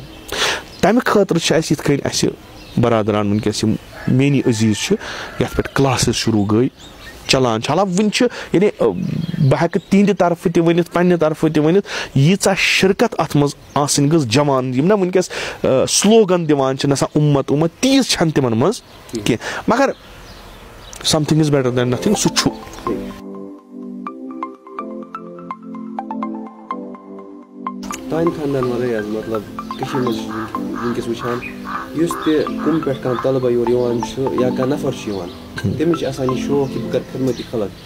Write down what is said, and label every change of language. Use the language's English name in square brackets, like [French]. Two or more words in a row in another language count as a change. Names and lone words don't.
[Kashmiri] تَمہِ خٲطرٕ چھِ اَسہِ یِتھ کٔنۍ اَسہِ برادران وٕنکیٚس یِم میٲنی عزیٖز چھِ یَتھ پٮ۪ٹھ کلاسز شروٗع گٔے چلان چھِ. حالانکہِ وٕنہِ چھِ یعنی بہٕ ہٮ۪کہٕ تِہنٛدِ طرفہٕ تہِ ؤنِتھ پننہِ طرفہٕ تہِ ؤنِتھ ییٖژاہ شِرکت اَتھ منٛز آسٕنۍ گٔژھ جوان یِم نا وٕنکیٚس سلوگن دِوان چھِ نسا اُمت تیٖژ چھنہٕ تِمن منٛز کینٛہہ. [English] مگر something is better than nothing [Kashmiri] سُہ چھُ. تانہِ خاندان وَرٲے حظ مطلب کٔشیٖرِ منٛز وٕنکیٚس وٕچھان یُس تہِ کُنہِ پٮ۪ٹھ کانٛہہ طلبا یور یِوان چھُ یا کانٛہہ نفر چھُ یِوان تٔمِس چھُ آسان یہِ شوق کہِ بہٕ کرٕ خدمتِ خلق.